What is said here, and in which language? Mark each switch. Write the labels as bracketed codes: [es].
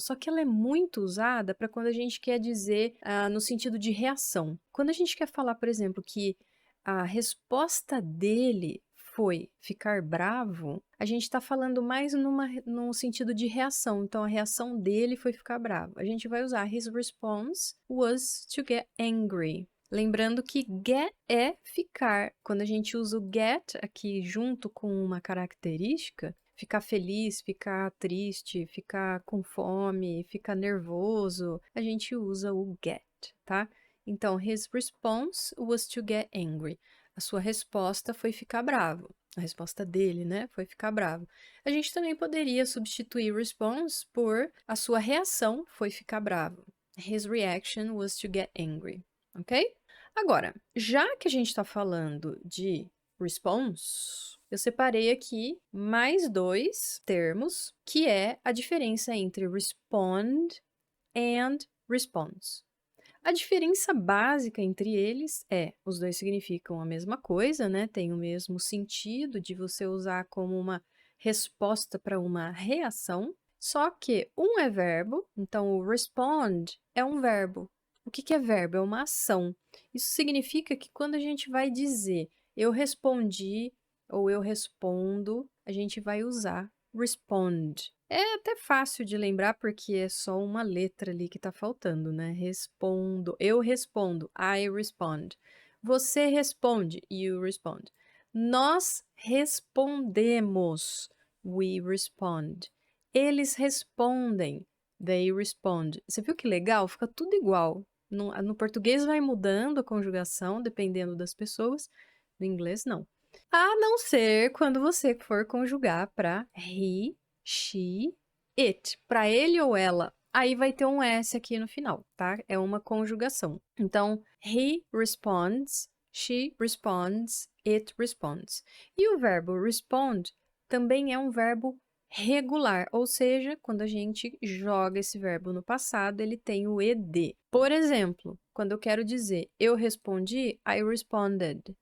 [pt] Só que ela é muito usada para quando a gente quer dizer no sentido de reação. Quando a gente quer falar, por exemplo, que a resposta dele foi ficar bravo, a gente está falando mais num sentido de reação. Então, a reação dele foi ficar bravo. A gente vai usar [en] his response was to get angry. [pt] Lembrando que get é ficar. Quando a gente usa o get aqui junto com uma característica, ficar feliz, ficar triste, ficar com fome, ficar nervoso, a gente usa o get, tá? Então, [en] his response was to get angry. [pt] A sua resposta foi ficar bravo. A resposta dele, né, foi ficar bravo. A gente também poderia substituir response por a sua reação foi ficar bravo. [en] His reaction was to get angry. Ok? [pt] Agora, já que a gente está falando de response, eu separei aqui mais dois termos, que é a diferença entre respond and response. A diferença básica entre eles é, os dois significam a mesma coisa, né? Tem o mesmo sentido de você usar como uma resposta para uma reação, só que um é verbo, então o respond é um verbo. O que é verbo? É uma ação. Isso significa que quando a gente vai dizer eu respondi ou eu respondo, a gente vai usar respond. É até fácil de lembrar porque é só uma letra ali que tá faltando, né? Respondo, eu respondo, [en] I respond. [pt] Você responde, [en] you respond. [pt] Nós respondemos, [en] we respond. [pt] Eles respondem, [en] they respond. [pt] Você viu que legal? Fica tudo igual. No português vai mudando a conjugação, dependendo das pessoas. No inglês, não. A não ser quando você for conjugar para he, she, it. Para ele ou ela, aí vai ter um S aqui no final, tá? É uma conjugação. Então, [en] he responds, she responds, it responds. [pt] E o verbo respond também é um verbo regular, ou seja, quando a gente joga esse verbo no passado, ele tem o ed. Por exemplo, quando eu quero dizer eu respondi, [en] I responded.